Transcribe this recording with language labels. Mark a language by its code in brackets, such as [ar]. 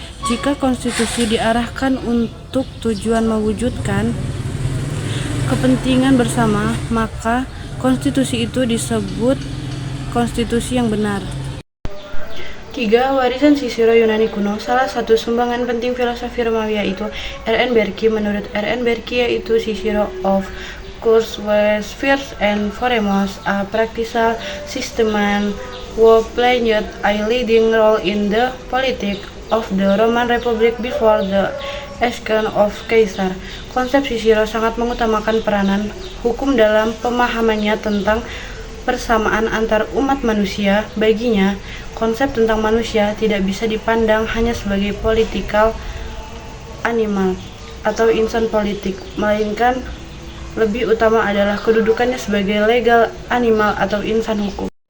[id] Jika konstitusi diarahkan untuk tujuan mewujudkan kepentingan bersama, maka konstitusi itu disebut konstitusi yang benar. 3. Warisan Cicero Yunani kuno. Salah satu sumbangan penting filosofi Romawi yaitu R.N. Berki. Menurut R.N. [en] Berki, yaitu Cicero of course was first and foremost a practical statesman who played a leading role in the politics of the Roman Republic before the accession of Caesar. [id] Konsep Cicero sangat mengutamakan peranan hukum dalam pemahamannya tentang persamaan antar umat manusia. Baginya, konsep tentang manusia tidak bisa dipandang hanya sebagai political animal atau insan politik, melainkan lebih utama adalah kedudukannya sebagai legal animal atau insan hukum.